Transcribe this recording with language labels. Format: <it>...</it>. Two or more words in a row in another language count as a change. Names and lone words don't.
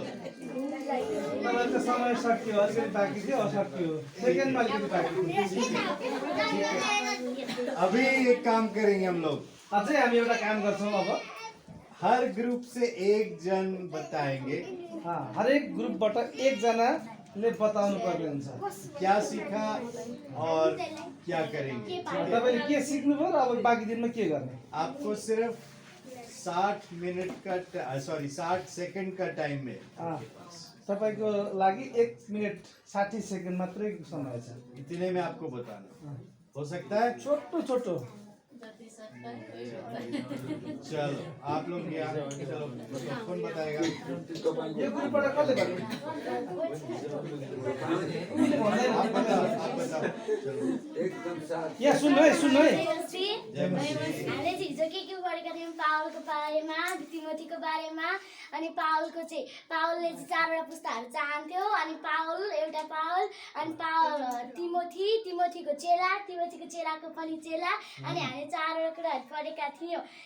<ne>तपाईँको समय सकियो अलिकति बाँकी थियो सकियो सेकेन्डमा अलिकति बाँकी थियो</ne> <hi>अभी एक काम करेंगे हम लोग</hi> <ne>अझै हामी एउटा काम गर्छौँ अब</ne> <hi>हर ग्रुप से एक जन बताएंगे</hi> <ne>हरेक ग्रुपबाट एकजनाले बताउनु पर्ने हुन्छ</ne> <hi>क्या सीखा और क्या करेंगे।</hi> <ne>तपाईँले के सिक्नुभयो र अब बाँकी दिनमा के गर्ने</ne> <hi>आपको सिर्फ 60 सेकंड का टाइम है।</hi> <ne>तपाईको लागि 1 मिनट 60 सेकेन्ड मात्रै समय छ</ne> <hi>इतने में आपको बताना हो सकता है।</hi> <ne>छोटो छोटो</ne> <hi>चलो आप लोग यहाँ चलो कौन बताएगा।</hi> <ne>यो ग्रुपबाट कसले भन्नु</ne> <hi>आप बताओ चलो</hi> <ne>यहाँ सुन्नु है हामीले हिजो के गरेका थियौँ पावलको बारेमा तिमोथीको बारेमा अनि पावलको चाहिँ पावलले चाहिँ 4वटा पुस्ताहरू चाहन्थ्यो अनि पावल एउटा पावल अनि तिमोथीको चेलाको पनि चेला अनि हामीले 4वटा कुराहरू पढेका थियौँ।</ne>